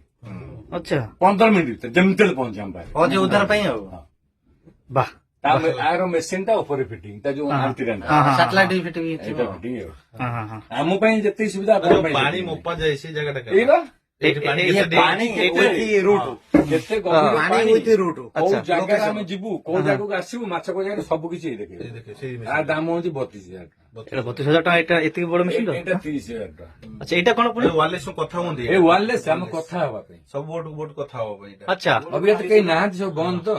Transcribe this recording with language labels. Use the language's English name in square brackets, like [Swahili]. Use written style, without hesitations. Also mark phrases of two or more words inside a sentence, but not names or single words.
[Odia] ଆଚ୍ଛା 15 ମିନିଟ୍ ଭିତରେ ଯେମିତି ହେଲେ ପହଞ୍ଚେ ଆମ ପାଖରେ। ଅଜୟ ଉଦ୍ଧାର ପାଇଁ ଆଉ ବାହ ଆର ମେସିନ ଟା ଉପରେ ଫିଟିଂ ତା ଯୋଉ ଆଣ୍ଟିନା ସାଟେଲାଇଟ ଫିଟିଂ ଏଇଟା ଫିଟିଂ ଆଉ ହଁ ହଁ ହଁ ଆମ ପାଇଁ ଯେତିକି ସୁବିଧା ଆପଣଙ୍କ ପାଇଁ ପାଣି ସେତିକି। ମୋପା ଯାଏ ସେ ଜାଗାଟା ଏଇ ବା ଏଇଠି ପାଣି ଇଏ କେତେ ପାଣି [English] with route। [Odia] କେତେ ଗଭୀର ପାଣି [English] with route। [Odia] କୋଉ ଆଚ୍ଛା, ଜାଗାରେ location। ଆମେ ଯିବୁ କୋଉ ଜାଗାକୁ ଆସିବୁ ମାଛ କୋଉ ଜାଗାରେ ସବୁ କିଛି ଦେଖେ ଦେଖେ ସେଇ ତା ଦାମ ହଉଛି 32,000 ଟଙ୍କା। ଏଇଟା 32,000 ଟଙ୍କା ଏଇଟା ଏତିକି ବଡ ମେସିନ୍ ଏଇଟା 30,000 ଟଙ୍କା। ଆଚ୍ଛା ଏଇଟା କଣ ପୁଣି ୱାରଲେସ୍ କଥା ହୁଅନ୍ତି ଏ ୱାରଲେସ୍ ଆମେ କଥା ହବା ପାଇଁ ସବୁ ବୋଟ କଥା ହବା ପାଇଁ ଏଇଟା ଆଚ୍ଛା ଅଭିଜ୍ଞତା କେହି ନାହାନ୍ତି ସବୁ ବନ୍ଦ ତ